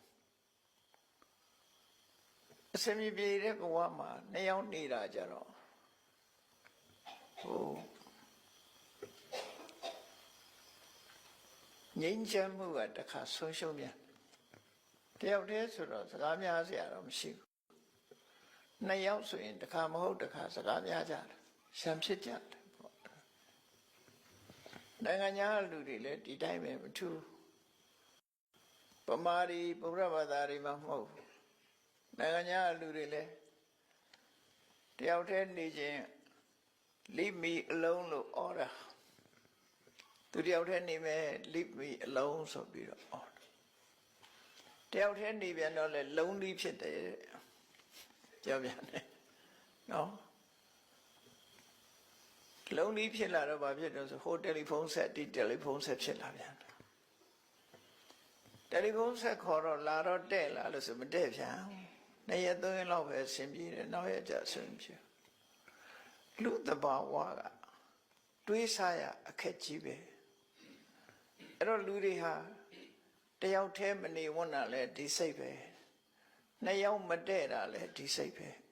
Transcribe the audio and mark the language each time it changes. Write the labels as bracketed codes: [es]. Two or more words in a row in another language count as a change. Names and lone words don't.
[my] အစမြပြေတဲ့ဘဝမှာနှစ်ယောက်နေတာကြတော့ဟိုငြိမ်းချမ်းမှုကတစ်ခါဆုံးရှုံးပြန်တယောက်တည်းဆိုတော့စကားများစရာတော့မရှိဘူးနှစ်ယောက်ဆိုရင်တစ်ခါမဟုတ်တစ်ခါစကားများကြတယ်ရှံဖြစ်ကြတယ်ပေါ့ နိုင်ငံခြားလူတွေလည်းဒီတိုင်းပဲမထူးပမာရီဗုဒ္ဓဘာသာတွေမှာမဟုတ်နိုင်ငံခြားလူတွေလည်းတယောက်တည်းနေခြင်း [en] leave me alone [my] လို့ဩတာသူတယောက်တည်းနေမယ် [en] leave me alone [my] ဆိုပြီးတော့ဩတယောက်တည်းနေပြန်တော့လေလုံးလီးဖြစ်တယ်ပြောပြန်တယ်နော် လုံးလီးဖြစ်လာတော့ဘာဖြစ်တော့ဆိုဟိုတယ်လီဖုန်းဆက်ဒီတယ်လီဖုန်းဆက်ဖြစ်လာပြန်တယ်တယ်လီဖုန်းဆက်ခေါ်တော့လာတော့တဲ့လာလို့ဆိုမတဲ့ပြန်နှစ်ရက်သုံးရက်လောက်ပဲဆင်ပြေတယ်နောက်ရက်ကျဆင်ပြေလူတဘာဝကတွေးစားရအခက်ကြီးပဲအဲ့တော့လူတွေဟာတယောက်တည်းမနေဝန်းတာလဲဒီစိတ်ပဲနှစ်ယောက်မတည့်တာလဲဒီစိတ်ပဲ